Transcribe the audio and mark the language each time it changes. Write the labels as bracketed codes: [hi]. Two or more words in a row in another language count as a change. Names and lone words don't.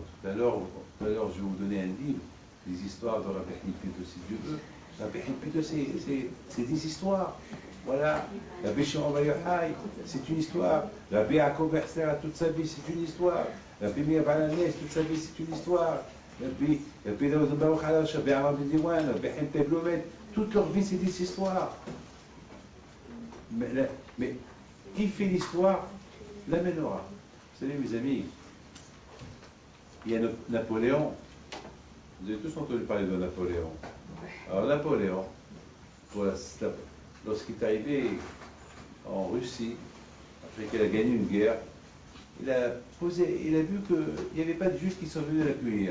[fr] Tout à l'heure, je vais vous donner un livre, des histoires de Rabbi Pinto, si Dieu veut. Rabbi Pinto, c'est des histoires. Voilà. Rabbi Shimon Bar Yochai, c'est une histoire. Rabbi Yaakov Berser, toute sa vie, c'est une histoire. Rabbi Meir Baal HaNes, toute sa vie, c'est une histoire. Rabbi Daoud Baruch Halash, Rabbi Aaron Ben Diwan, Rabbi Haim Teblomet, toute leur vie, c'est des histoires. Mais qui fait l'histoire? La menorah. Vous savez, mes amis, il y a Napoléon. Vous avez tous entendu parler de Napoléon. Alors Napoléon, lorsqu'il est arrivé en Russie, après qu'il a gagné une guerre, il a vu qu'il n'y avait pas de juifs qui sont venus l'accueillir.